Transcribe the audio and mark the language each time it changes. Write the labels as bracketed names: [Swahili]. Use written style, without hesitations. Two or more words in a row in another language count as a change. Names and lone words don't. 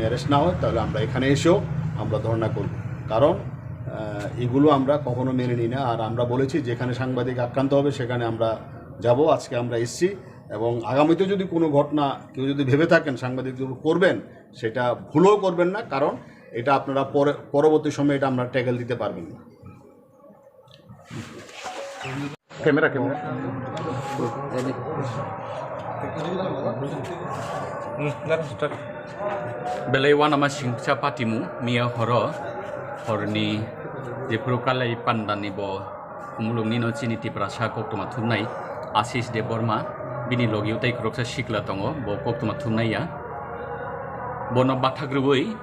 [Bangla] অ্যারেস্ট না হয় তাহলে আমরা এখানে এসেও আমরা ধর্ণা করব কারণ এগুলো আমরা কখনো মেনে নিই না আর আমরা বলেছি যেখানে সাংবাদিক আক্রান্ত হবে সেখানে আমরা যাব আজকে আমরা এসেছি এবং আগামীতে যদি কোনো ঘটনা কেউ যদি ভেবে থাকেন সাংবাদিকদের করবেন সেটা ভুলও করবেন না কারণ এটা আপনারা পরবর্তী সময়ে এটা আমরা ট্যাকেল দিতে পারবেন না ক্যামেরা [Kok Borok] Belaiwa nama singsa patimu mia horni je purukalai pandani bo kumulung nino chini tiprasa koktuma thumnai Asis Deborma bini logi utai kroksa shikla tongo bo koktuma thumnai ya bono bathagrubui